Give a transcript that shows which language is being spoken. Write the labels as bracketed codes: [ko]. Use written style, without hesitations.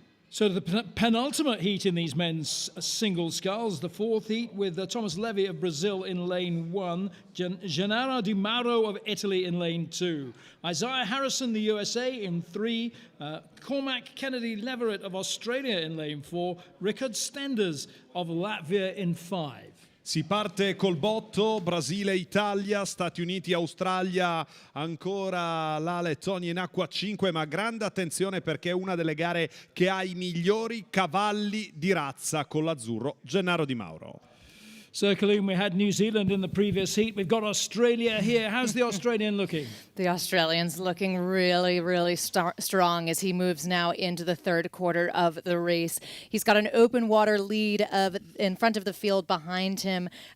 [en] So the penultimate heat in these men's single sculls, the 4th heat with Thomas Levy of Brazil in lane 1, Gennaro Di Mauro of Italy in lane 2, Isaiah Harrison, the USA, in 3, Cormac Kennedy Leverett of Australia in lane 4, Richard Stenders of Latvia in 5. [it] Si parte col botto, Brasile, Italia, Stati Uniti, Australia, ancora la Lettonia in acqua 5, ma grande attenzione perché è una delle gare che ha i migliori cavalli di razza con l'azzurro, Gennaro Di Mauro. [en] So, Colleen, we had New Zealand in the previous heat. We've got Australia here. How's the Australian looking? The Australian's looking really, really strong as he moves now into the third quarter of the race. He's got an open water lead in front of the field behind him.